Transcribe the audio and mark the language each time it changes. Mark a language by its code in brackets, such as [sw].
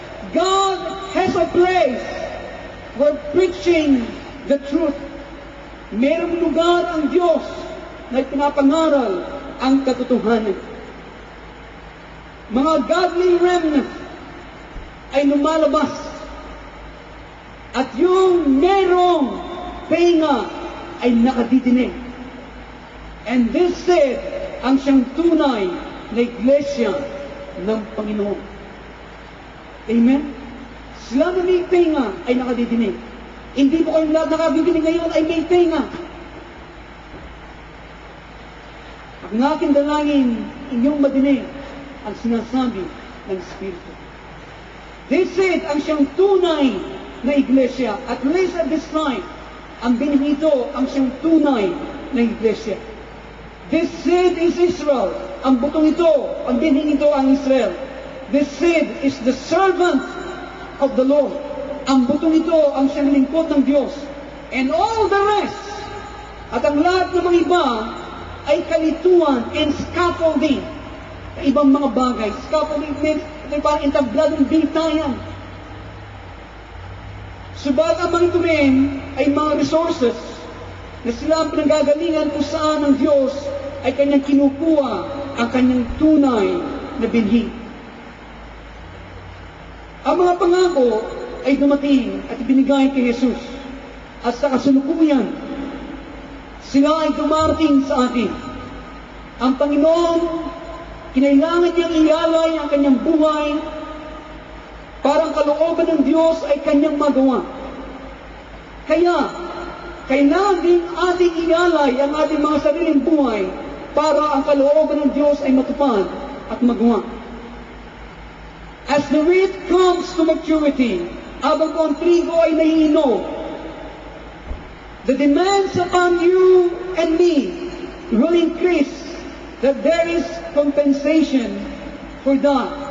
[en] God has a place where preaching the truth. [tl] Merong lugar ang Diyos na pinapangaral ang katotohanan. Mga [en] godly remnant [tl] ay lumalabas. At yung merong pahinga ay nakadidinig. [en] And this said, [tl] ang siyang tunay na iglesia ng Panginoon. Amen? Sila na may pahinga ay nakadidinig. Hindi po kayong lahat nakabibinig ngayon ay may pahinga. Ang aking dalangin, inyong madinig ang sinasabi ng Espiritu. [en] They said, [tl] ang siyang tunay na iglesia, [en] at least at this time, [tl] ang binhi ito, ang siyang tunay na iglesia. [en] This seed is Israel. [tl] Ang butong ito, ang binhi ito ang Israel. [en] This seed is the servant of the Lord. [tl] Ang butong ito, ang siyang lingkod ng Diyos. [en] And all the rest, [tl] at ang lahat ng mga iba, ay kalituan [en] and scaffolding. [tl] Ibang mga bagay. [en] Scaffolding means [tl] parang entabladong bintayan. Subalit ang mga ito rin ay mga resources na sila ang pinanggagalingan kung saan ang Diyos ay kanyang kinukuha ang kanyang tunay na binhi. Ang mga pangako ay dumating at ibinigay kay Jesus. At sa kasalukuyan, sila ay dumarating sa atin. Ang Panginoon, kinailangan niyang ialay ang kanyang buhay para ang kalooban ng Diyos ay kanyang magawa. Kaya, kailangan din ating ialay ang ating mga sariling buhay para ang kalooban ng Diyos ay matupad at magawa. [en] As the wheat comes to maturity, [tl] habang po ang trigo ay nahihinog, [en] the demands upon you and me will increase, that there is compensation for that.